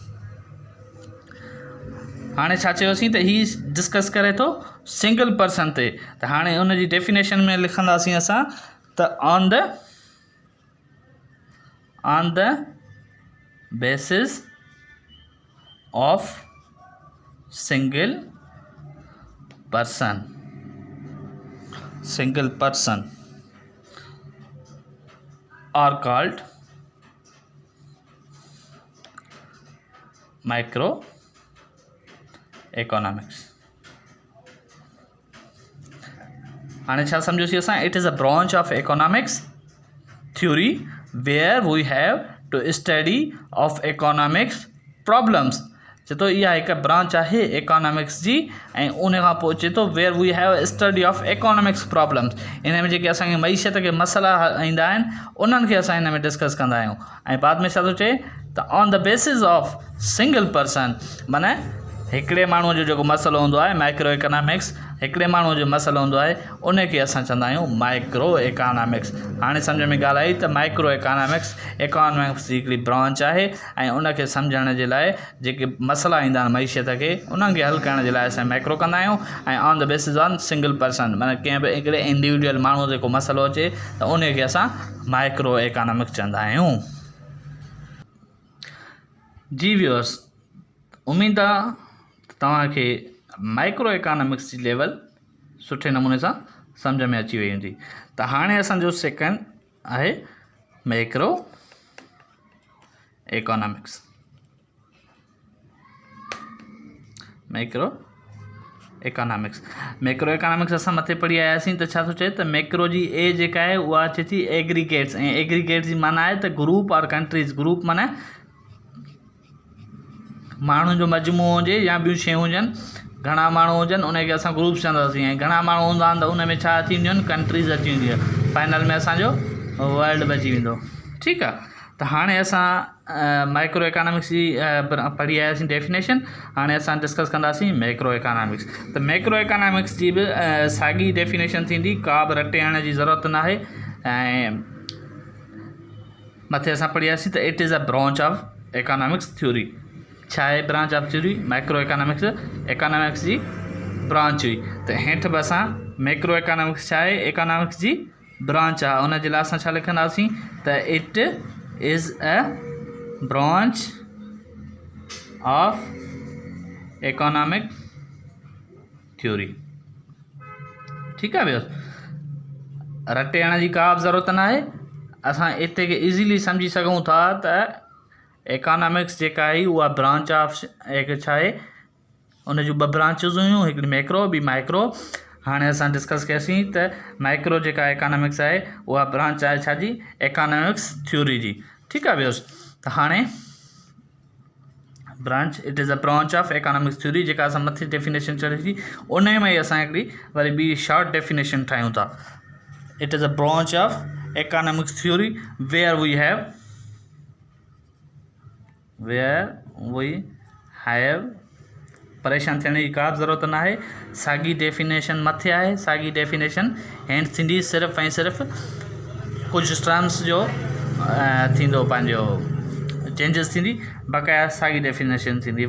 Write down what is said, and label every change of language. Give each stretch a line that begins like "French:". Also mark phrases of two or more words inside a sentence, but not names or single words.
Sindhi: हाणे छा चयोसीं त ही डिस्कस करे थो
English: single person
Sindhi: ते। त हाणे उनजी डेफिनेशन में लिखंदासीं असां त
English: on the basis of single person are called micro economics.
Sindhi: हाणे छा सम्झोसीं असां,
English: it is a branch of economics theory where we have to study of economics problems.
Sindhi: चए थो इहा हिकु ब्रांच आहे इकोनॉमिक्स जी ऐं उन खां पोइ चए थो
English: where we have study of economics problems
Sindhi: इन में जेके असांखे मईशत खे मसइला ईंदा आहिनि उन्हनि खे असां हिन में डिस्कस कंदा आहियूं ऐं बाद में छा थो चए त
English: on the basis of single person
Sindhi: माना हिकिड़े माण्हूअ जो जेको मसइलो हूंदो आहे
English: micro economics
Sindhi: हिकिड़े माण्हूअ जो मसइलो हूंदो आहे उनखे असां चवंदा आहियूं
English: micro economics.
Sindhi: हाणे सम्झ में ॻाल्हि आई त
English: micro economics
Sindhi: जी हिकिड़ी ब्रांच आहे ऐं उनखे सम्झण जे लाइ जेके मसइला ईंदा आहिनि मईशत खे उन्हनि खे हल करण जे लाइ असां माइक्रो कंदा आहियूं ऐं
English: on the basis on single person
Sindhi: माना कंहिं बि हिकिड़े इंडिविजुअल माण्हू जेको मसइलो अचे त उनखे असां
English: micro economics
Sindhi: चवंदा आहियूं। जी व्यूअर्स, उमेद आहे तव्हांखे
English: micro economics
Sindhi: जी लेवल सुठे नमूने सां सम्झ में अची वई हूंदी। त हाणे असांजो सेकंड आहे
English: macro economics. macro economics
Sindhi: असां मथे पढ़ी आयासीं त छा थो चए त मैक्रो जी ए जेका आहे उहा अचे थी एग्रीगेट्स ऐं एग्रीगेट्स जी माना आहे त
English: group or countries.
Sindhi: ग्रुप माना माण्हुनि जो मजमूओ हुजे या ॿियूं शयूं हुजनि घणा माण्हू हुजनि उनखे असां ग्रुप चवंदासीं ऐं घणा माण्हू हूंदा आहिनि त उन में छा अची वेंदियूं आहिनि कंट्रीज़ अची वेंदियूं आहिनि फाइनल में असांजो वर्ल्ड बची वेंदो। ठीकु आहे, त हाणे असां
English: micro economics
Sindhi: जी पढ़ी आयासीं डेफिनेशन। हाणे असां डिस्कस कंदासीं
English: macro economics.
Sindhi: त
English: macro economics
Sindhi: जी बि साॻी डेफिनेशन थींदी, का बि रटे आणण जी ज़रूरत न आहे। ऐं मथे असां पढ़ी आयासीं त
English: it is a branch of economics theory.
Sindhi: छा आहे
English: branch of theory? micro economics
Sindhi: जी ब्रांच हुई। त हेठि बि असां
English: macro economics
Sindhi: छा आहे इकोनॉमिक्स जी ब्रांच आहे उन जे लाइ असां छा लिखंदासीं त
English: it is a branch of economic theory.
Sindhi: ठीकु आहे भैया, रटे आणण जी का बि ज़रूरत न आहे। असां इते खे ईज़ीली सम्झी सघूं था त इकोनॉमिक्स जेका आहे उहा
English: branch of
Sindhi: हिकु छा आहे उन जूं ॿ ब्रांचिस हुयूं, हिकिड़ी मैक्रो ॿी माइक्रो। हाणे असां डिस्कस कयासीं त माइक्रो जेका इकोनॉमिक्स आहे उहा ब्रांच आहे छा जी
English: economics theory
Sindhi: जी। ठीकु आहे भैया, त हाणे
English: branch it is a branch of economics theory
Sindhi: जेका असां मथे डेफिनेशन चढ़ी थी उन में ई असां हिकिड़ी वरी ॿी
English: short definition
Sindhi: ठाहियूं था।
English: it is a branch of economics theory where we have
Sindhi: परेशान थियण जी का बि ज़रूरत न आहे। साॻी डेफिनेशन मथे आहे, साॻी डेफिनेशन हेठि थींदी, सिर्फ़ु ऐं सिर्फ़ु कुझु टर्म्स जो थींदो पंहिंजो चेंजिस थींदी, बक़ाया साॻी डेफिनेशन थींदी।